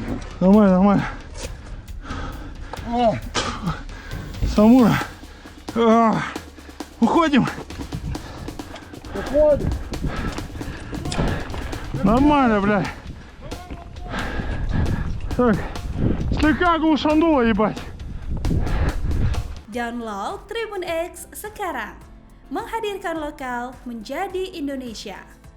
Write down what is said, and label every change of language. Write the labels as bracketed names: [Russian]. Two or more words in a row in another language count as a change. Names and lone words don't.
[Russian] Нормально, нормально. Самура. Уходим. Уходим. Нормально, блядь. Так, слегка глушануло, ебать. [Indonesian] Download Tribun X sekarang. Menghadirkan lokal menjadi Indonesia.